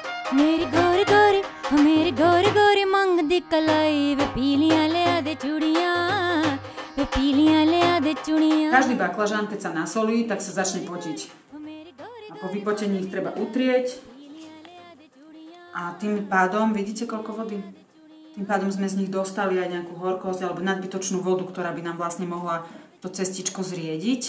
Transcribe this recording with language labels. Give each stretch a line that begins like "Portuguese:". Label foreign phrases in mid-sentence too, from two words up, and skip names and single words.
Punjabi: ਮੇਰੀ ਗੋਰੀ ਗੋਰੀ ਮੇਰੀ ਗੋਰੀ ਗੋਰੀ ਮੰਗਦੀ ਕਲਾਈ ਵੇ ਪੀਲੀਆਂ ਲੈ ਆਂਦੇ ਚੂੜੀਆਂ ਵੇ ਪੀਲੀਆਂ ਲੈ ਆਂਦੇ ਚੂੜੀਆਂ.
Slovak: Každý baklažán, keď sa nasolí, tak sa začne potiť. A po vypotení ich treba utrieť. A tým pádom, vidíte koľko vody? Tým pádom sme z nich dostali aj nejakú horkosť alebo nadbytočnú vodu, ktorá by nám vlastne mohla to cestičko zriediť.